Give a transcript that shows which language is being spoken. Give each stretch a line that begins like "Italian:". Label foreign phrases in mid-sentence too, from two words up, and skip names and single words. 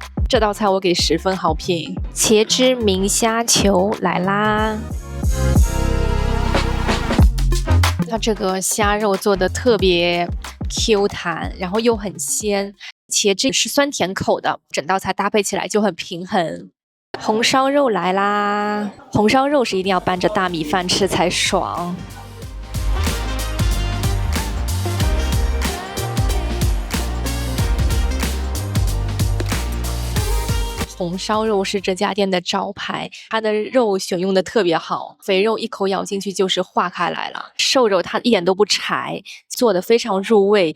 Chinese: 這道菜我給10分好評。茄汁明蝦球來啦！它這個蝦肉做的特別 Q 彈，然後又很鮮。茄汁是酸甜口的，整道菜搭配起來就很平衡。紅燒肉來啦！紅燒肉是一定要拌着大米飯吃才爽。紅燒肉是這家店的招牌，它的肉選用的特別好，肥肉一口咬進去就是化開來了，瘦肉它一點都不柴，做的非常入味。